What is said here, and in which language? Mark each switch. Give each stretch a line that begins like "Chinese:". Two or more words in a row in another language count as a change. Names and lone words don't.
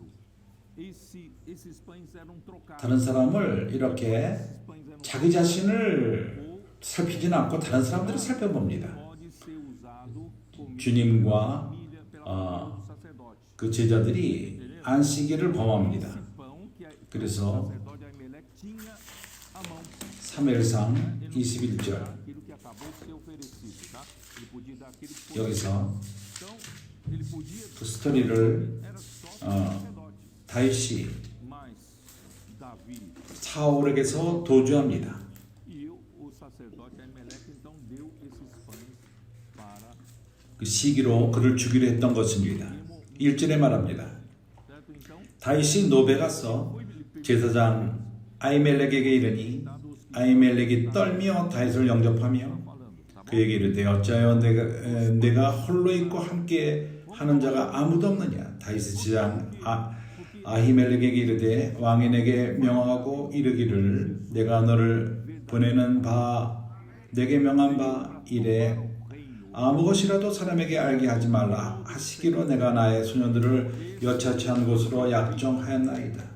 Korean: 다른 사람을 이렇게 자기 자신을 살피지는 않고 다른 사람들을 살펴봅니다. 주님과 그 제자들이 안식일을 범합니다. 그래서 사무엘상 21절
Portuguese: Ele podia dar aquele poder.
Korean: 여기서
Portuguese: Então, ele podia
Korean: 그 스토리를
Portuguese: era só sacerdote.
Korean: 다윗이
Portuguese: Mas Davi
Korean: 사울에게서 도주합니다.
Portuguese: e o sacerdote Aimeleque então deu esses pães para
Korean: 그 시기로 그를 죽이려 했던 것입니다. 1절에 말합니다.
Portuguese: certo? Então,
Korean: 다윗이 노베 가서 제사장 아히멜렉에게 이르니 아히멜렉이 떨며 다윗을 영접하며 그에게 이르되 어찌하여 내가 홀로 있고 함께 하는 자가 아무도 없느냐. 다윗의 제사장 아히멜렉에게 이르되 왕이 내게 명하고 이르기를 내가 너를 보내는 바 내게 명한 바 이래 아무 것이라도 사람에게 알게 하지 말라 하시기로 내가 나의 소년들을 여차치 한 곳으로 약정하였나이다.